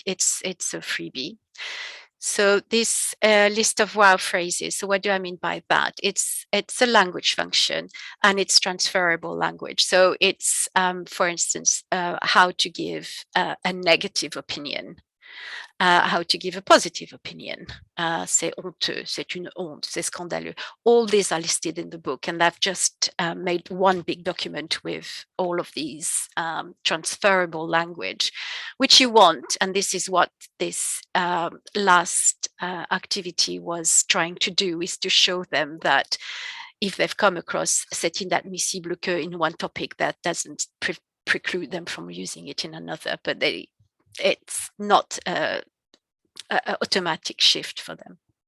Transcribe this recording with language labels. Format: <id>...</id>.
<en>It's a freebie. So this list of wow phrases. So what do I mean by that? It's a language function and it's transferable language. So it's, for instance, how to give a negative opinion. How to give a positive opinion.</en> <fr>C'est honteux, c'est une honte, c'est scandaleux.</fr> <en>All these are listed in the book, and I've just made one big document with all of these transferable language, which you want. And this is what this last activity was trying to do, is to show them that if they've come across</en> <fr>c'est inadmissible que</fr> <en>in one topic, that doesn't preclude them from using it in another, but it's not an automatic shift for them.</en>